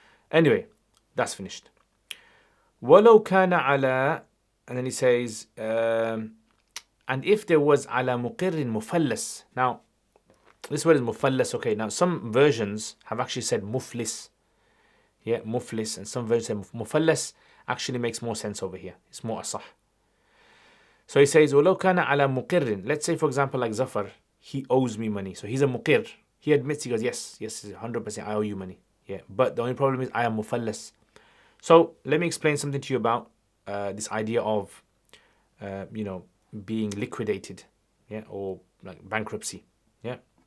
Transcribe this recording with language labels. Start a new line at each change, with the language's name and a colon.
English: Anyway, that's finished.
Arabic: وَلَوْ كَانَ عَلَى,
English: and then he says, and if there was
Arabic: عَلَى مُقِرٍ مُفَلَّسٍ.
English: Now, this word is mufallas, okay. Now, some versions have actually said muflis. Yeah, muflis, and some versions say mufallas actually makes more sense over here. It's more asah. So he says,
Arabic: وَلَوْ كَانَ عَلَى مُقِرٍ.
English: Let's say, for example, like Zafar, he owes me money. So he's a muqir. He admits, he goes, yes, 100%, I owe you money. Yeah, but the only problem is I am mufallas. So let me explain something to you about this idea of, being liquidated, yeah, or like bankruptcy, yeah.